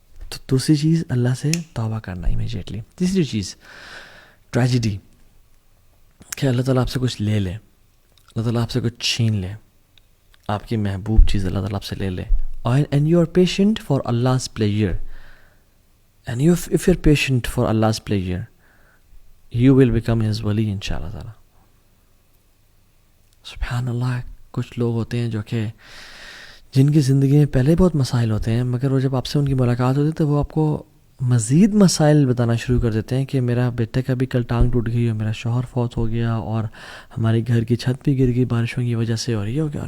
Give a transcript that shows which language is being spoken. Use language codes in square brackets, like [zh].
[ur] تو دوسری چیز اللہ سے توبہ کرنا امیجیٹلی. تیسری چیز ٹریجڈی، کہ اللہ تعالیٰ آپ سے کچھ لے لے، اللہ تعالیٰ آپ سے کچھ چھین لے، آپ کی محبوب چیز اللہ تعالیٰ آپ سے لے لے. [en] And you are patient for Allah's pleasure. And if you're patient for Allah's pleasure, you will become His wali inshallah ta'ala. [ur] سبحان اللہ. کچھ لوگ ہوتے ہیں جو کہ جن کی زندگی میں پہلے بہت مسائل ہوتے ہیں، مگر وہ جب آپ سے ان کی ملاقات ہوتی ہے تو وہ آپ کو مزید مسائل بتانا شروع کر دیتے ہیں کہ میرا بیٹے کا بھی کل ٹانگ ٹوٹ گئی اور میرا شوہر فوت ہو گیا اور ہماری گھر کی چھت بھی گر گئی بارشوں کی وجہ سے اور یہ ہو گیا.